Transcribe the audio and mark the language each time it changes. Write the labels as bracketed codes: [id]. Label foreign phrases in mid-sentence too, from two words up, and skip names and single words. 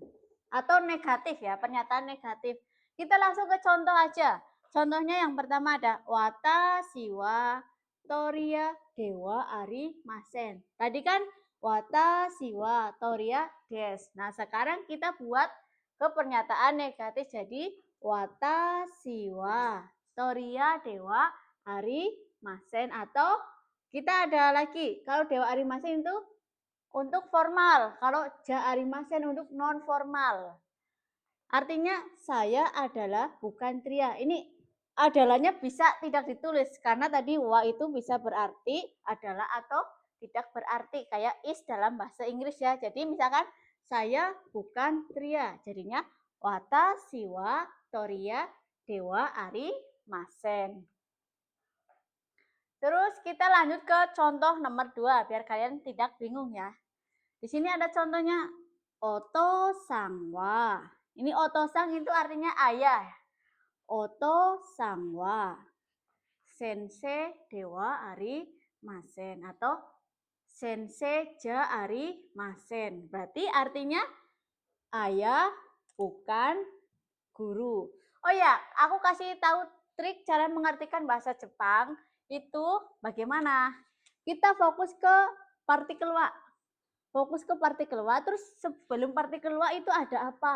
[id] Atau negatif ya, pernyataan negatif. Kita langsung ke contoh aja. Contohnya yang pertama ada [ja] 私はトリアではありません. [id] Tadi kan [ja] 私はトリアです. [id] Nah, sekarang kita buat ke pernyataan negatif jadi [ja] 私はトリヤではありません. [id] Atau kita ada lagi, kalau [ja] ではありません [id] itu untuk formal, kalau [ja] じゃありません [id] untuk non formal. Artinya saya adalah bukan Tria. Ini adalahnya bisa tidak ditulis karena tadi wa itu bisa berarti adalah atau tidak berarti kayak is dalam bahasa Inggris ya. Jadi misalkan saya bukan Tria, jadinya [ja] 私はトリヤではありません. [id] Terus kita lanjut ke contoh nomor 2 biar kalian tidak bingung ya. Di sini ada contohnya [ja] お父さんは. [id] Ini oto-sang itu artinya ayah. [ja] お父さんは先生ではありません [id] atau [ja] 先生じゃありません. [id] Berarti artinya ayah bukan guru. Oh ya, aku kasih tahu trik cara mengartikan bahasa Jepang itu bagaimana. Kita fokus ke partikel wa. Fokus ke partikel wa, terus sebelum partikel wa itu ada apa?